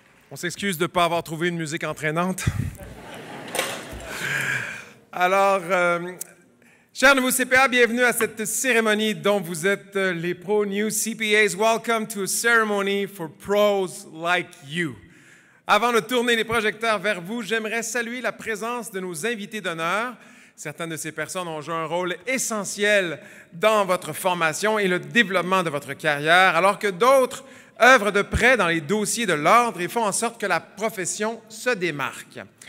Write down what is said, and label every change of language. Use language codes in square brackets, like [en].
[fr] On s'excuse de ne pas avoir trouvé une musique entraînante. Alors, chers nouveaux CPA, bienvenue à cette cérémonie dont vous êtes les pros. [en] New CPAs, welcome to a ceremony for pros like you. [fr] Avant de tourner les projecteurs vers vous, j'aimerais saluer la présence de nos invités d'honneur. Certaines de ces personnes ont joué un rôle essentiel dans votre formation et le développement de votre carrière, alors que d'autres œuvrent de près dans les dossiers de l'ordre et font en sorte que la profession se démarque.